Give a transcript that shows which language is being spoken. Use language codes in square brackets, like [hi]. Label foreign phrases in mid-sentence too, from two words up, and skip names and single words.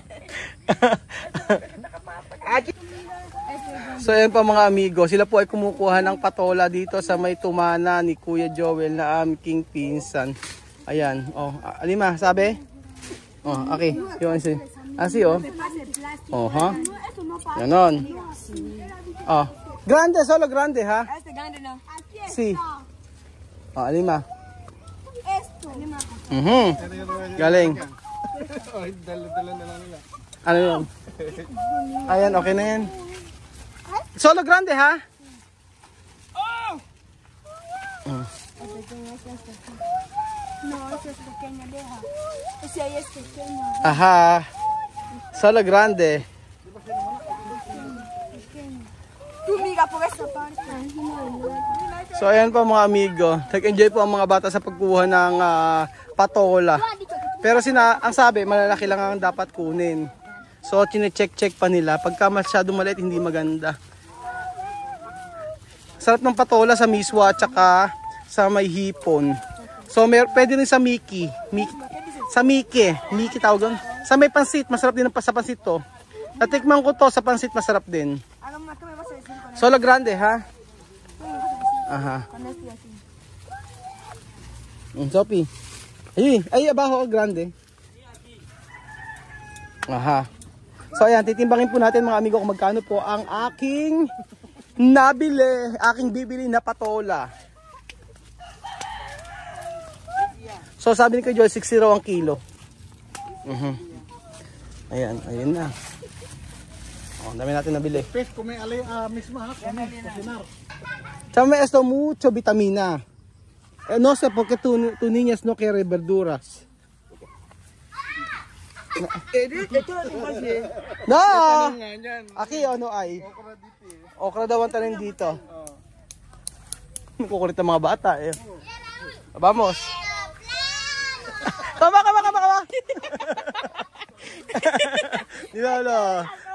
[tl] So ayan pa mga amigo, sila po ay kumukuha ng patola dito sa may tumana ni Kuya Joel na aming pinsan. Ayan, oh, alima, sabi? Oh, okay. Yung asi. Asi oh. Oh, ha? Ganon. [es] Oh, grande, solo grande, ha? Si. Oh, alima. [tl] Galing. Ano yun? Ayan, okay na yan. [es] Solo grande, ha? [tl] Oh! Aha. [es] Solo grande. [tl] So ayan po mga amigo, nag-enjoy po ang mga bata sa pagkuha ng patola. Pero ang sabi, malalaki lang ang dapat kunin. So chine-check pa nila, pagka masyadong maliit hindi maganda. Sarap ng patola sa miswa at saka sa may hipon. So pwede rin sa Miki. Sa Miki tawag doon. Sa may pansit, masarap din sa pansit to. Natikman ko to sa pansit, masarap din. [es] Solo grande, ha? Aha. Sophie. Ay, abaho grande. [tl] Aha. So ayan, titimbangin po natin mga amigo kung magkano po ang aking bibili na patola. So sabi ni Kuya Joel, 60 raw ang kilo. Ayan, ayun na. Oh, dami natin nabili. [es] Chame esto mucho vitamina. No sé por qué tu niñas no quiere verduras. No! [tl] Aki, ano ay? Okra daw ang tanim dito. Kukulit ang mga bata eh. [es] Vamos! Kama! [tl] Dinalo.